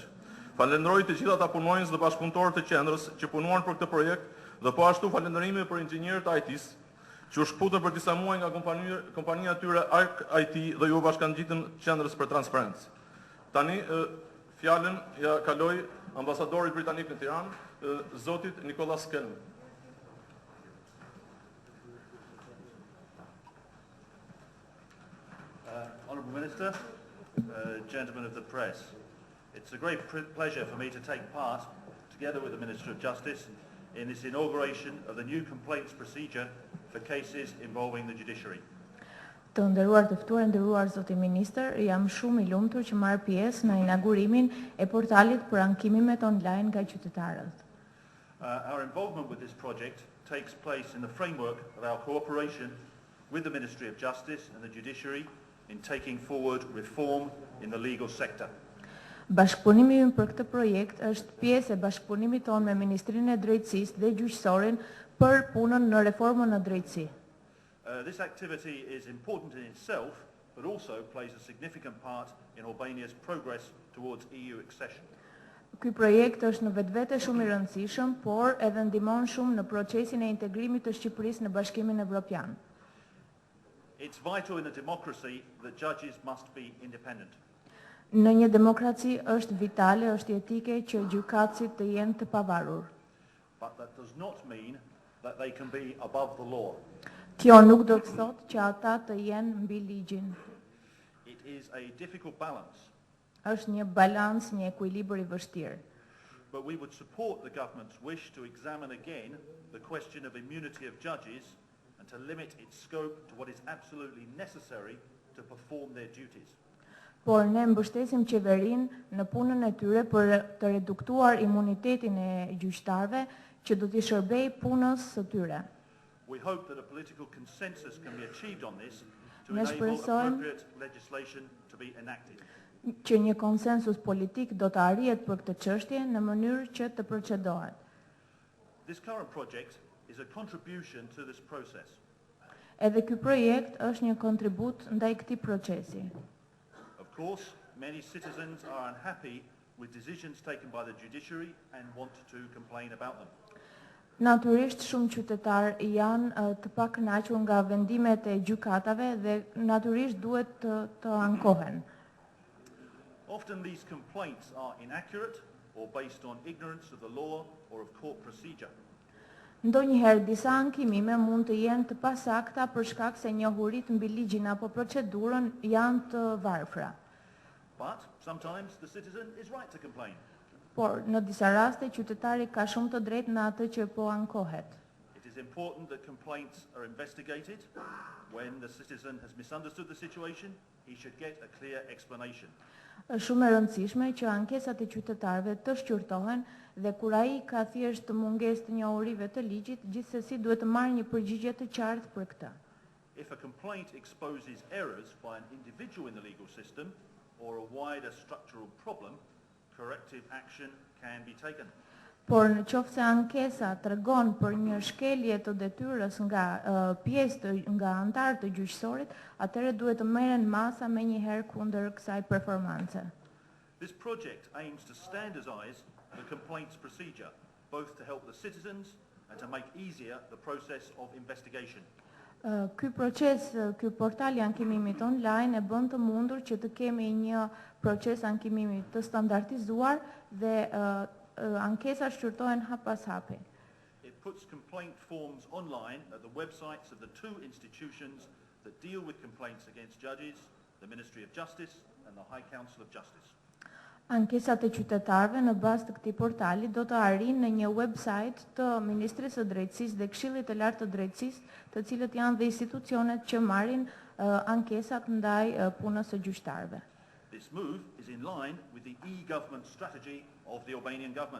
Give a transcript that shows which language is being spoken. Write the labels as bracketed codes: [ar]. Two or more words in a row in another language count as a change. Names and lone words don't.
[sq] Falenderoj të gjithë ata punonjës dhe bashkëpunëtorët e qendrës që punuan për këtë projekt dhe po ashtu falënderime për inxhinierët e IT-s që u shkputën për disa muaj nga kompania e tyre Arc IT dhe ju bashkangjitën qendrës për transparencë. Tani fjalën ja kaloj ambasadorit britanik në Tiranë, zotit Nicholas Cannon. [en] Honourable Minister, gentlemen of the press, it's a great pleasure for me to take part, together with the Minister of Justice, in this inauguration of the new complaints procedure for cases involving the judiciary. [sq] Të nderuar të ftuar, nderuar zoti ministër, jam shumë i lumtur që marr pjesë në inaugurimin e portalit për ankimimet online nga qytetarët. [en] Our involvement with this project takes place in the framework of our cooperation with the Ministry of Justice and the Judiciary in taking forward reform in the legal sector. [sq] Bashkëpunimi ynë për këtë projekt është pjesë e bashkëpunimit tonë me Ministrinë e Drejtësisë dhe Gjyqësorin për punën në reformën në drejtësi. [en] This activity is important in itself, but also plays a significant part in Albania's progress towards EU accession. [sq] Ky projekt është në vetvete shumë i rëndësishëm, por edhe ndihmon shumë në procesin e integrimit të Shqipërisë në Bashkimin Evropian. [en] It's vital in a democracy that judges must be independent. [sq] Në një demokraci është vitale, është etike që gjykatësit të jenë të pavarur. [en] But that does not mean that they can be above the law. [sq] Kjo nuk do të thotë që ata të jenë mbi ligjin. [en] It is a difficult balance. [sq] Është një balans, një ekuilibër i vështirë. [en] But we would support the government's wish to examine again the question of immunity of judges and to limit its scope to what is absolutely necessary to perform their duties. [sq] Por ne mbështesim qeverinë në punën e tyre për të reduktuar imunitetin e gjyqtarëve që do t'i shërbejë punës së tyre. [en] We hope that a political consensus can be achieved on this to enable appropriate legislation to be enacted. [sq] Që një konsensus politik do të arrihet për këtë çështje në mënyrë që të procedohet. [en] This current project is a contribution to this process. [sq] Edhe ky projekt është një kontribut ndaj këtij procesi. [en] Of course, many citizens are unhappy with decisions taken by the judiciary and want to complain about them. [sq] Natyrisht shumë qytetarë janë të pakënaqur nga vendimet e gjykatave dhe natyrisht duhet të ankohen. [en] Often these complaints are inaccurate or based on ignorance of the law or of court procedure. [sq] Ndonjëherë disa ankimime mund të jenë të pasakta për shkak se njohuritë mbi ligjin apo procedurën janë të varfra. [en] But sometimes the citizen is right to complain. [sq] Por në disa raste qytetari ka shumë të drejtë në atë që po ankohet. [en] It is important that complaints are investigated. When the citizen has misunderstood the situation, he should get a clear explanation. [sq] Është shumë e rëndësishme që ankesat e qytetarëve të shqyrtohen dhe kur ai ka thjesht mungesë të njohurive të ligjit, gjithsesi duhet të marrë një përgjigje të qartë për këtë. [en] if a complaint exposes errors by an individual in the legal system or a wider structural problem, corrective action can be taken. [sq] Por në qoftë se ankesa tregon për një shkelje të detyrës nga nga antarë të gjyqësorit, atëherë duhet të merren masa menjëherë kundër kësaj performance. [en] This project aims to standardize the complaints procedure, both to help the citizens and to make easier the process of investigation. [sq] Ky proces, ky portal i ankimimit online e bën të mundur që të kemi një proces ankimimi të standardizuar dhe ankesat shqyrtohen hap pas hapi. [en] It puts complaint forms online at the websites of the two institutions that deal with complaints against judges, the Ministry of Justice and the High Council of Justice. [sq] Ankesat e qytetarëve në bazë të këtij portali do të arrijnë në një website të Ministrisë së Drejtësisë dhe Këshillit të Lartë të Drejtësisë, të cilët janë dhe institucionet që marrin ankesat ndaj punës së gjyqtarëve. [en] This move is in line with the e-government strategy of the Albanian government.